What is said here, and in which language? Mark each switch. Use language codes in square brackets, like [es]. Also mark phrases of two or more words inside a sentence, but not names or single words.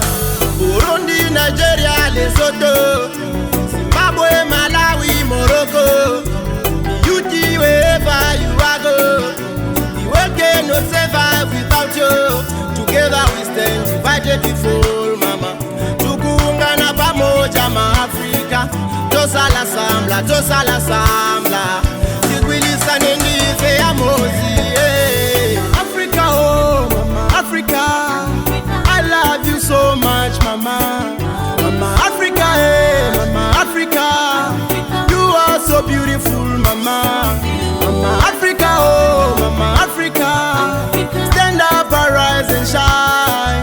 [en] Burundi, Nigeria, Lesotho, Zimbabwe, Malawi, Morocco. Beauty wherever you are go. The world cannot survive without you. Together we stand divided before, mama. [sw] Tukungana pamoja ma Afrika. [ln] Tosala sambla, tosala sambla. [ny] Sigwilisane ndife ya mozi. [en] Africa, oh, mama, Africa. I love you so much, mama. Mama, Africa, eh, mama, Africa. You are so beautiful, mama. Mama, Africa, oh, mama, Africa. Stand up, arise and shine.